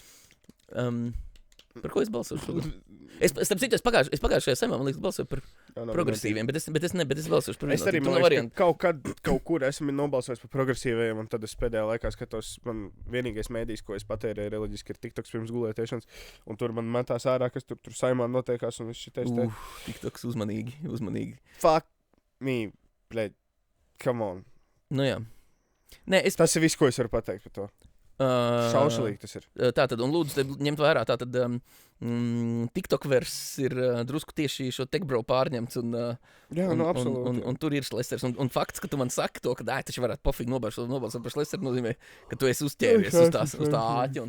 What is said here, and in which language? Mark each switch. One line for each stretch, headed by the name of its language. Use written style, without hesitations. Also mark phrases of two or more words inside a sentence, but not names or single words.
Latvian: Par ko es balsošu šodien? Es pagājušajā saimā, man liekas, balsoju par progresīviem, bet es balsošu par Es arī, man liekas, ka kaut kur esmu nobalsojis par progresīviem, un tad es pēdējā laikā skatos, man vienīgais mēdījis, ko es patērēju reliģiski, ir TikToks pirms gulētiešanas, un tur man metās ārā, kas tur saimā notiekās, un viss šitais te. TikToks uzmanīgi.
English: Fuck me, bļaļ, come on.
Latvian: Nu jā. Nē, Tas ir viss, ko es varu pateikt par to. Šaušalīgi tas ir. Tātad, un lūdzu, ņemt vērā, tātad TikTokvers ir drusku tieši šo techbro pārņemts, un tur ir Šlesers. Un fakts, ka tu man saki to, ka taču varētu pofīgi nobalsot par Šleseru, nozīmē, ka tu esi uzķēries uz tā āķa.